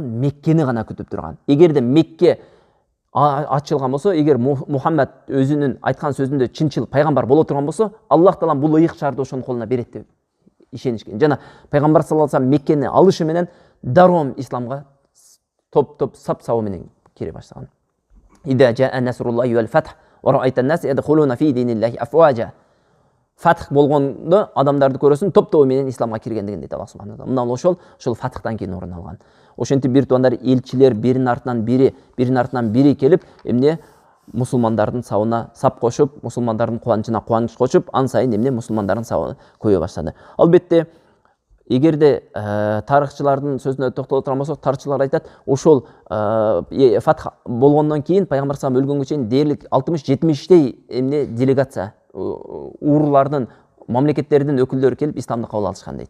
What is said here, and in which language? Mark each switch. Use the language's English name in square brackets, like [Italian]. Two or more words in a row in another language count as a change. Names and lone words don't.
[Kyrgyz] Меккени гана күтүп турган. Эгерде Мекке ачылган болсо, эгер Мухаммад өзүнүн айткан сөзүндө чынчыл пайгамбар боло турган болсо, Аллах Таалам бул ыйык шарды ошонун колуна берет деп ишенишкен. Жана пайгамбар [Arabic] صلى الله عليه وسلم [Kyrgyz] Меккени алышы менен даром исламга топ-топ сап-сабы менен кире баштаган. [Arabic] إذا جاء نصر الله والفتح ورأيت الناس يدخلون في دين الله أفواجا. [Kyrgyz] Фатх болгондо адамдарды көрөсүң топ-тобу менен исламга киргендигин дейт [Arabic] الله سبحانه وتعالى. [Kyrgyz] Мына ошол фатхтан кийин орун алган. Ошентип бир туугандар, элчилер биринин артынан бири келип, эмне мусулмандардын сабына сап кошуп, мусулмандардын кубанычына кубаныч кошуп, ан сайын эмне мусулмандардын сабы көбөйө баштады. Албетте, эгерде тарыхчылардын сөзүнө токтоло турган болсок, тарыхчылар айтат, ошол фатх болгондон кийин пайгамбар [Arabic] صلى الله عليه [Kyrgyz] өлгөнгө чейин дээрлик 60-70 эмне делегация уруулардын, мамлекеттердин өкүлдөрү келип исламды кабыл алышкан дейт.